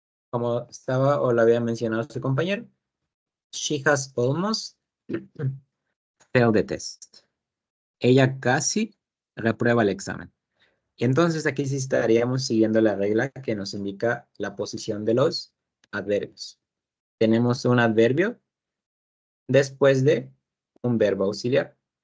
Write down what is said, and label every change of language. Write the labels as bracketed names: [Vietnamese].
[Spanish] Como estaba o lo había mencionado su compañero. [English] She has almost failed the test. [Spanish] Ella casi reprueba el examen. Y entonces aquí sí estaríamos siguiendo la regla que nos indica la posición de los adverbios. Tenemos un adverbio después de un verbo auxiliar.